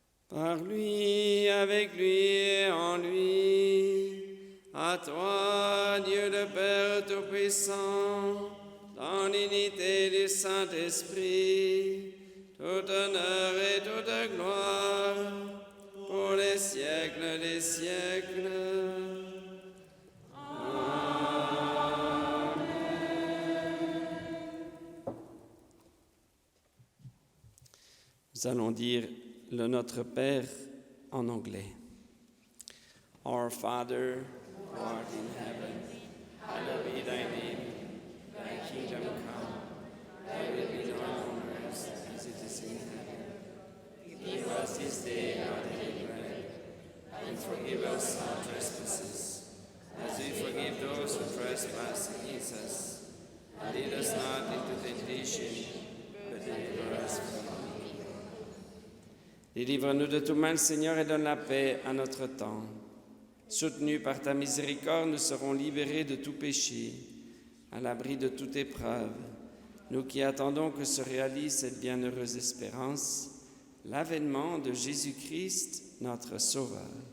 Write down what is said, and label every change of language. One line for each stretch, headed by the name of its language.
French: Par lui, avec lui et en lui, à toi, Dieu le Père Tout-Puissant, dans l'unité du Saint-Esprit, tout honneur et toute gloire, pour les siècles des siècles. Amen. Nous allons dire le Notre Père en anglais.
English: Our Father, who art in heaven, hallowed be thy name. Thy kingdom come, thy will be done on earth as it is in heaven. Give us this day our daily bread, and forgive us our trespasses, as we forgive those who trespass against us. And lead us not into temptation, but deliver us from evil.
French: Délivre-nous de tout mal, Seigneur, et donne la paix à notre temps. Soutenus par ta miséricorde, nous serons libérés de tout péché, à l'abri de toute épreuve. Nous qui attendons que se réalise cette bienheureuse espérance, l'avènement de Jésus-Christ, notre Sauveur.